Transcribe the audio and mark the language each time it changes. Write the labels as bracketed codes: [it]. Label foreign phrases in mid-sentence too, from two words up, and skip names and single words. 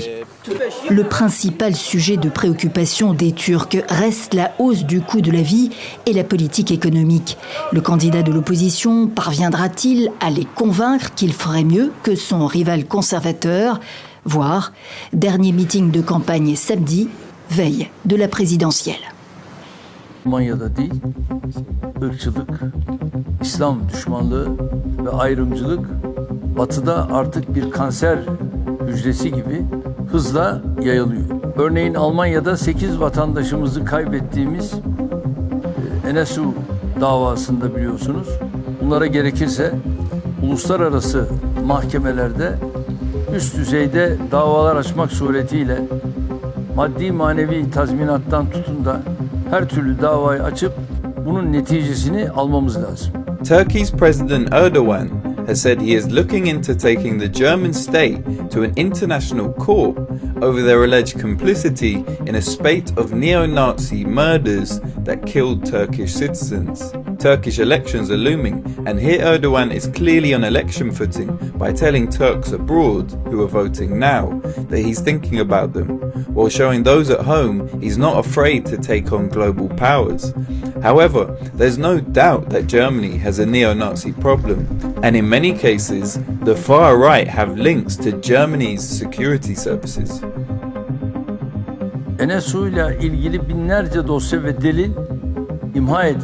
[fr] Le principal sujet de préoccupation des Turcs reste la hausse du coût de la vie et la politique économique. Le candidat de l'opposition parviendra-t-il à les convaincre qu'il ferait mieux que son rival conservateur ? Voir dernier meeting de campagne samedi, veille de la présidentielle. [tr] Almanya'da değil, ırkçılık, İslam düşmanlığı ve ayrımcılık Batı'da artık bir kanser hücresi gibi hızla yayılıyor. Örneğin Almanya'da 8 vatandaşımızı kaybettiğimiz Enesu davasında biliyorsunuz. Bunlara gerekirse uluslararası mahkemelerde üst düzeyde davalar açmak suretiyle maddi manevi tazminattan tutun da her türlü davayı açıp bunun neticesini almamız lazım. [en] Turkey's President Erdogan has said he is looking into taking the German state to an international court over their alleged complicity in a spate of neo-Nazi murders that killed Turkish citizens. Turkish elections are looming, and here Erdogan is clearly on election footing by telling Turks abroad who are voting now that he's thinking about them, while showing those at home he's not afraid to take on global powers. However, there's no doubt that Germany has a neo-Nazi problem, and in many cases, the far right have links to Germany's security services. [tr] NSU ile ilgili binlerce dosya ve delil imha edildi.